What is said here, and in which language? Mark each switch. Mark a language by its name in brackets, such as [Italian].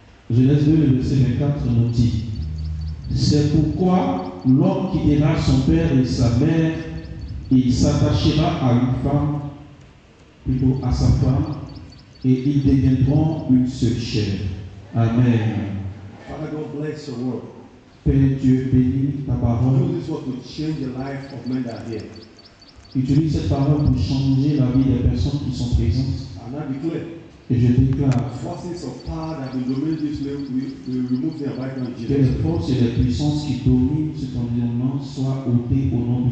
[French] Genèse 2, le verset 24 nous dit: c'est pourquoi l'homme quittera son père et sa mère et il s'attachera à une femme, plutôt à sa femme, et ils deviendront une seule chair. Amen. [English] Father God, bless your word. [French] Père Dieu, bénis ta parole. [English] Use this word to change the life of men that are here. [French] Utilise cette parole pour changer la vie des personnes qui sont présentes. [English] And I declare, [French] Et je déclare [English] forces of power that will dominate this place, we remove them right now in [French] que [English] Jesus' [French] les forces et les puissances qui dominent cet environnement soient ôtées au nom de